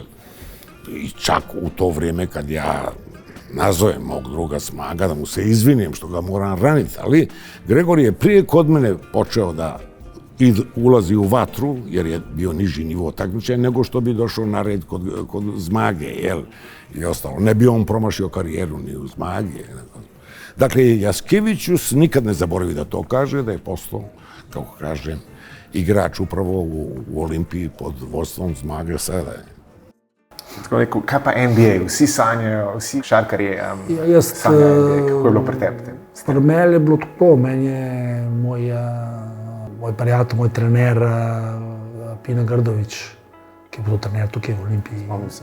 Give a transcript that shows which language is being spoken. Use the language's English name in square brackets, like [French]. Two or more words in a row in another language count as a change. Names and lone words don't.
[Serbian] I čak u to vrijeme kad ja nazovem mog druga Smaga, da mu se izvinim što ga moram raniti, ali Gregor je prije kod mene počeo da ulazi u vatru, jer je bio niži nivo takmičenja, nego što bi došao na red kod Zmage, jel? I ostalo. Ne bi on promašio karijeru ni u Zmage. Dakle, Jaskevićus nikad ne zaboravi da to kaže, da je postao, kako kažem, igrač upravo u Olimpiji pod vodstvom Zmage sada. [Slovenian] Tako rekel, kaj pa NBA, vsi sanjajo, vsi šarkarji sanjajo NBA, kako je bilo pri tebi? Pri meni je bilo tako, meni je moj prijatelj, moj trener Pino Grdović, ki je bil trener tukaj v Olimpiji.